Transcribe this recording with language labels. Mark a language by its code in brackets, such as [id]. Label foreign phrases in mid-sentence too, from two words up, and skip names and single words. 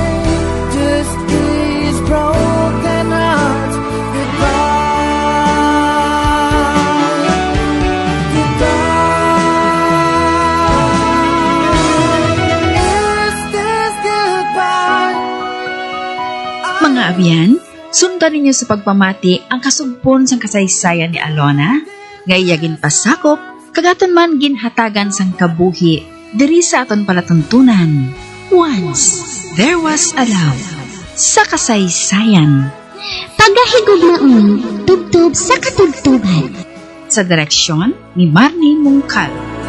[en] Just these broken hearts goodbye, goodbye. Is this goodbye? [hil] Mga abyan, sundan ninyo sa pagpamati ang kasugpon sang kasaysayan ni Alona, ngayagin pasakop, kagaton man ginhatagan sang kabuhi, diri sa aton palatuntunan. [en] Once, there was a love [hil] sa kasaysayan. Pagahigugmaon, tubtob sa katugtuban. Sa direksyon ni Marnie Mungkal.